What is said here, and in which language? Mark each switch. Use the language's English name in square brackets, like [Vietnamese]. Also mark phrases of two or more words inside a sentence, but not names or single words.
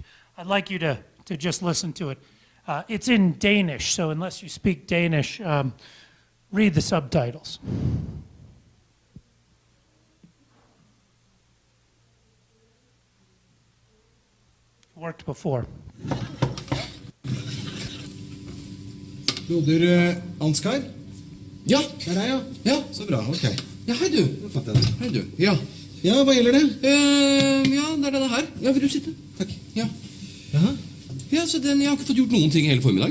[English] I'd like you to just listen to it. It's in Danish, so unless you speak Danish, read the subtitles. Worked before. [Norwegian] Broder Ansgar? Ja. Det er deg, ja? Ja. Så bra, ok. Ja, hei du. Da fatter jeg det. Hei du. Ja. Ja, hva gjelder det? Ja, det er denne her. Ja, vil du sitte? Takk. Ja. Jaha? Ja, så jeg har ikke fått gjort noen ting hele formiddag.